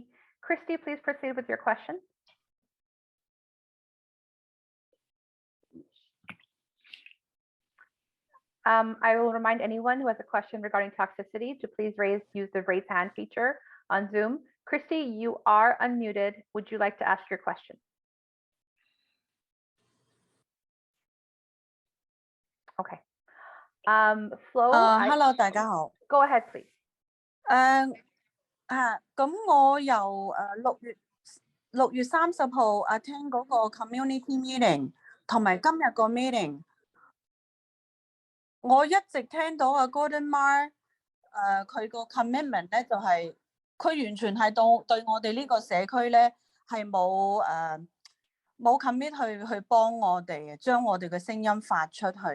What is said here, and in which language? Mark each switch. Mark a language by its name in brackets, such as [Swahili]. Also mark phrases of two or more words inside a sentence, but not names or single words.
[English] Christy, please proceed with your question. I will remind anyone who has a question regarding toxicity to please use the raise hand feature on Zoom. Christy, you are unmuted. Would you like to ask your question? Okay. Flo, hello， [Cantonese] 大家好。 [English] Go ahead, please. [Cantonese] 咁我由6月30號attend 嗰個 [English] community meeting， [Cantonese] 同埋今日個 meeting， 我一直聽到Gordon Mar 佢個 commitment 咧，就係佢完全係對我哋呢個社區咧係冇 commit 去幫我哋，將我哋嘅聲音發出去。